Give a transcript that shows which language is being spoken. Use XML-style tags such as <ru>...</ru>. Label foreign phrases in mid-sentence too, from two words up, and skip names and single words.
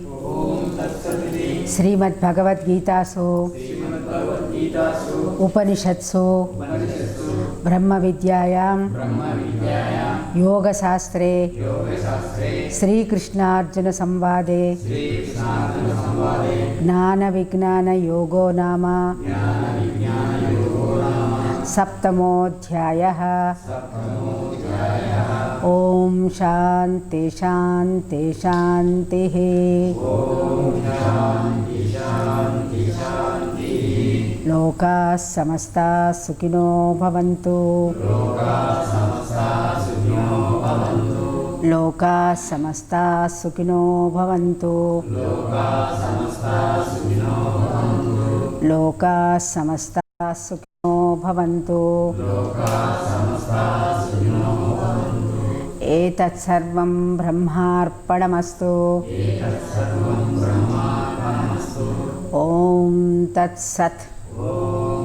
<sa>శ్రీమద్భగవద్గీతాసు ఉపనిషత్సు బ్రహ్మ విద్యాయాం యోగశాస్త్రే శ్రీకృష్ణార్జున సంవాదే జ్ఞాన విజ్ఞాన యోగో నామ సప్తమోధ్యాయః. ఓం శాంతి శాంతి శాంతి. లోకాః సమస్తాః సుఖినో భవంతు. లోకాః సమస్తాః సుఖినో భవంతు. లోకాః సమస్తాః సుఖినో భవంతు. ఏతత్సర్వం బ్రహ్మార్పణమస్తు. ఓం తత్సత్.</sa>